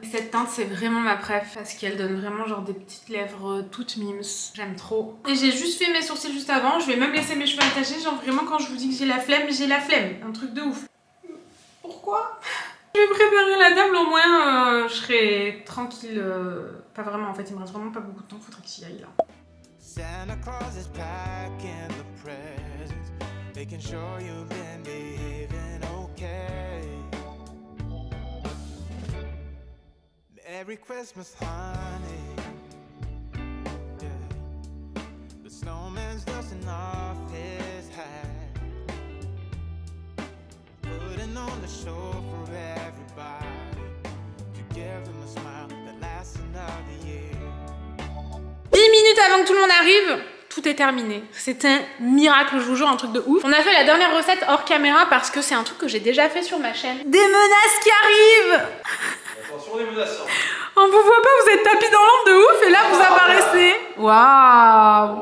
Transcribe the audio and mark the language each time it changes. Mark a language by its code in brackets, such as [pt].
[fr] Cette teinte c'est vraiment ma préf parce qu'elle donne vraiment genre des petites lèvres toutes mimes. J'aime trop. Et j'ai juste fait mes sourcils juste avant. Je vais même laisser mes cheveux attachés. Genre vraiment quand je vous dis que j'ai la flemme, j'ai la flemme. Un truc de ouf. Pourquoi? Je vais préparer la table, au moins je serai tranquille. Pas vraiment en fait, il me reste vraiment pas beaucoup de temps, faudrait que j'y aille là. [en] Santa Claus is packing the presents, making sure you've been behaving okay. Merry Christmas, honey. Yeah. The snowman's dusting off his hat. Putting on the show for everybody to give them a smile that lasts another year. [fr] 10 minutes avant que tout le monde arrive, tout est terminé. C'est un miracle, je vous jure, un truc de ouf. On a fait la dernière recette hors caméra parce que c'est un truc que j'ai déjà fait sur ma chaîne. Des menaces qui arrivent. Attention les menaces. On vous voit pas, vous êtes tapis dans l'ombre de ouf et là vous apparaissez. Waouh.